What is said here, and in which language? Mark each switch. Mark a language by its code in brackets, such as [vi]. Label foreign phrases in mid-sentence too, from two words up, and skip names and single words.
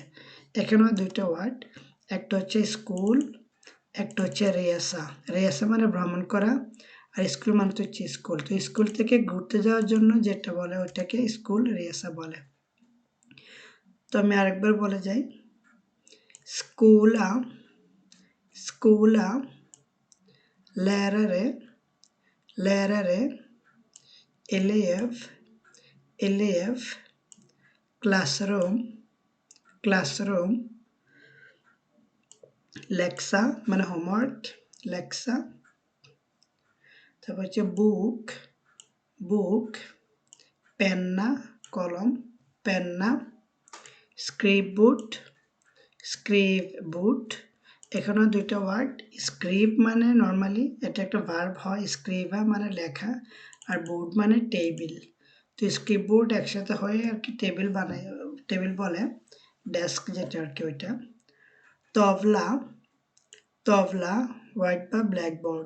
[bn] এখানেও দুইটা ওয়ার্ড, একটা হচ্ছে স্কুল, একটা হচ্ছে রেসা। রেসা মানে ভ্রমণ করা, আর স্কুল মানে তো হচ্ছে স্কুল। তো স্কুল থেকে ঘুরতে যাওয়ার জন্য যেটা বলে ওইটাকে স্কুল রেসা বলে। তো আমি আরেকবার বলে যাই, স্কুলা, [sv] skola, lärare, lärare, elev, elev, [en] classroom, classroom, [bn] läxa মানে homework, läxa, তারপর হচ্ছে [en] book, book, [sv] penna, কলম, penna, scriptboard, scriptboard, [bn] এখানেও দুইটা ওয়ার্ড, স্ক্রিপ্ট মানে নর্মালি এটা একটা ভার্ব হয়, স্ক্রিবা মানে লেখা, আর বোর্ড মানে টেবিল। তো স্ক্রিপ্টবোর্ড একসাথে হয়ে আর কি টেবিল বানায়, টেবিল বলে, ডেস্ক যেটা আর কি ওইটা। তবলা, তবলা হোয়াইট বা ব্ল্যাকবোর্ড।